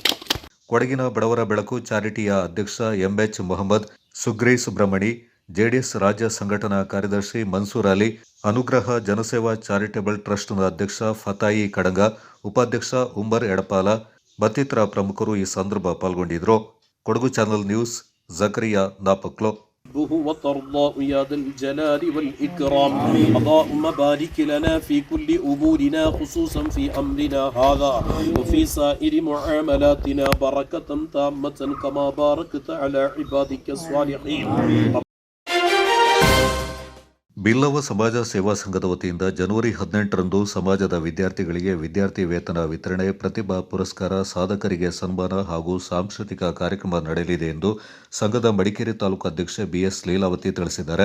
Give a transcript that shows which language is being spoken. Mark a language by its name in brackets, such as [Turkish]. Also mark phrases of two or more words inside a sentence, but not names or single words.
[Kannada] ಕೊಡಗಿನ ಬಡವರ ಬೆಳಕು ಚಾರಿಟಿಯ ಅಧ್ಯಕ್ಷ ಎಂಎಚ್ ಮೊಹಮ್ಮದ್, ಸುಗ್ರಿ ಸುಬ್ರಹ್ಮಣಿ, ಜೆಡಿಎಸ್ ರಾಜ್ಯ ಸಂಘಟನಾ ಕಾರ್ಯದರ್ಶಿ ಮನ್ಸೂರ್ ಅಲಿ, ಅನುಗ್ರಹ ಜನಸೇವಾ ಚಾರಿಟಬಲ್ ಟ್ರಸ್ಟ್ನ ಅಧ್ಯಕ್ಷ ಫತಾಯಿ ಕಡಂಗ, ಉಪಾಧ್ಯಕ್ಷ ಉಮರ್ ಎಡಪಾಲ ಮತ್ತಿತರ ಪ್ರಮುಖರು ಈ ಸಂದರ್ಭ ಪಾಲ್ಗೊಂಡಿದ್ದರು. ಕೊಡಗು ಚಾನಲ್ ನ್ಯೂಸ್, ಜಕರಿಯಾ ನಾಪಕ್ಲೋ. [Arabic] وترضى يا ذا الجلال والإكرام اللهم بارك لنا في كل أمورنا خصوصا في أمرنا هذا وفي سائر معاملاتنا بركة تامة كما باركت على عبادك الصالحين. [Kannada] ಬಿಲ್ಲವ ಸಮಾಜ ಸೇವಾ ಸಂಘದ ವತಿಯಿಂದ ಜನವರಿ 18ರಂದು ಸಮಾಜದ ವಿದ್ಯಾರ್ಥಿಗಳಿಗೆ ವಿದ್ಯಾರ್ಥಿ ವೇತನ ವಿತರಣೆ, ಪ್ರತಿಭಾ ಪುರಸ್ಕಾರ, ಸಾಧಕರಿಗೆ ಸನ್ಮಾನ ಹಾಗೂ ಸಾಂಸ್ಕೃತಿಕ ಕಾರ್ಯಕ್ರಮ ನಡೆಯಲಿದೆ ಎಂದು ಸಂಘದ ಮಡಿಕೇರಿ ತಾಲೂಕು ಅಧ್ಯಕ್ಷೆ ಬಿಎಸ್ ಲೀಲಾವತಿ ತಿಳಿಸಿದ್ದಾರೆ.